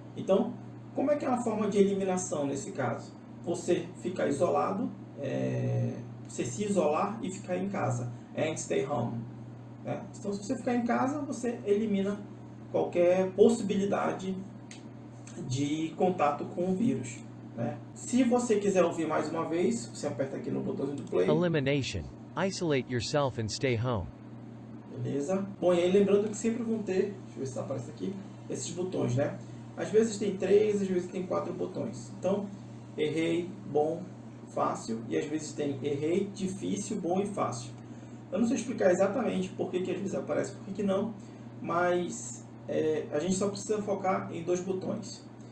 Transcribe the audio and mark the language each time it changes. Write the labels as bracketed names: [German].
[Portuguese] Então, como é que é uma forma de eliminação nesse caso? Você ficar isolado, você se isolar e ficar em casa, [English] and stay home. [Portuguese] Né? Então, se você ficar em casa, você elimina qualquer possibilidade de contato com o vírus. Né? Se você quiser ouvir mais uma vez, você aperta aqui no botãozinho do play. [English] Elimination. Isolate yourself and stay home. [Portuguese] Beleza? Bom, e aí lembrando que sempre vão ter, deixa eu ver se aparece aqui, esses botões, né? Às vezes tem 3, às vezes tem 4 botões. Então, errei, bom, fácil, e às vezes tem errei, difícil, bom e fácil. Eu não sei explicar exatamente por que às vezes aparece, por que não, mas a gente só precisa focar em 2 botões.